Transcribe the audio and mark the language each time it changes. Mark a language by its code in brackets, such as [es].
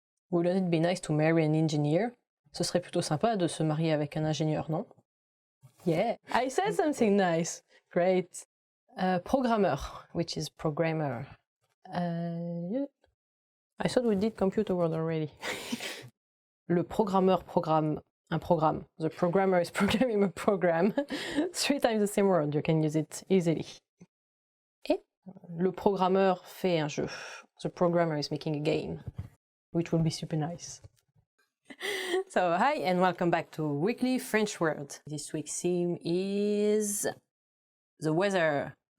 [en] Wouldn't it be nice to marry an engineer? [fr] Ce serait plutôt sympa de se marier avec un ingénieur, non? [en] Yeah, I said something nice. Great. Programmeur, which is programmer. I thought we did computer word already. [fr] Le programmeur programme un programme. [en] The programmer is programming a program. 3 times the same word, you can use it easily. [fr] Et le programmeur fait un jeu. [en] the programmer is making a game, which will be super nice. So, hi and welcome back to Weekly French Word. This week's theme is the weather.